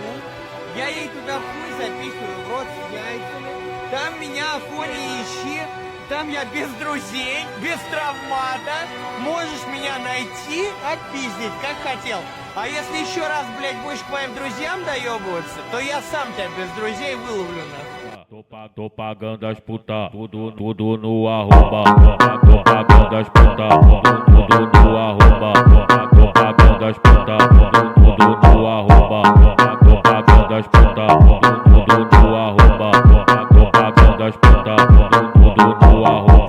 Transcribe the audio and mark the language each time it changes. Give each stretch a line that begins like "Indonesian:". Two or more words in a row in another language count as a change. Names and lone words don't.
Russian: Я ей туда хуй запихиваю в рот с яйцами. Там меня, Афоня, ищи. Там я без друзей, без травмата. Можешь меня найти, отпиздить, как хотел. А если еще раз, блядь, будешь к моим друзьям доебываться, то я сам тебя без друзей выловлю, нахуй.
Portuguese: Tô pagando as puta, tudo no arroba. Tô pagando as puta, tudo no arroba. Tô pagando as puta, tudo no arroba. Tô pagando as puta, tudo no arroba. Tô pagando as puta, tudo no arroba.